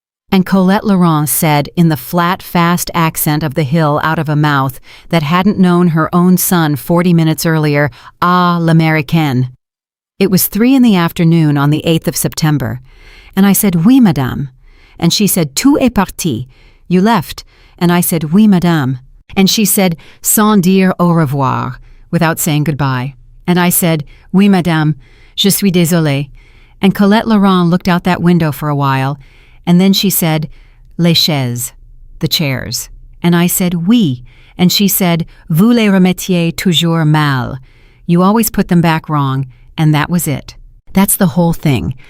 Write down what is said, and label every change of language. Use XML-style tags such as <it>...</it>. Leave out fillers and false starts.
<en>And Colette Laurent said, in the flat, fast accent of the hill out of a mouth that hadn't known her own son 40 minutes earlier,</en> <fr>"Ah, l'Américaine."</fr> <en>It was 3 in the afternoon on the 8th of September. And I said,</en> <fr>"Oui, madame."</fr> <en>And she said,</en> <fr>"Tout est parti."</fr> <en>"You left." And I said,</en> <fr>"Oui, madame."</fr> <en>And she said,</en> <fr>"Sans dire au revoir,"</fr> <en>without saying goodbye. And I said,</en> <fr>"Oui, madame, je suis désolée."</fr> <en>And Colette Laurent looked out that window for a while, and then she said,</en> <fr>"Les chaises,"</fr> <en>the chairs. And I said,</en> <fr>"Oui."</fr> <en>And she said,</en> <fr>"Vous les remettiez toujours mal."</fr> <en>You always put them back wrong, and that was it. That's the whole thing.</en>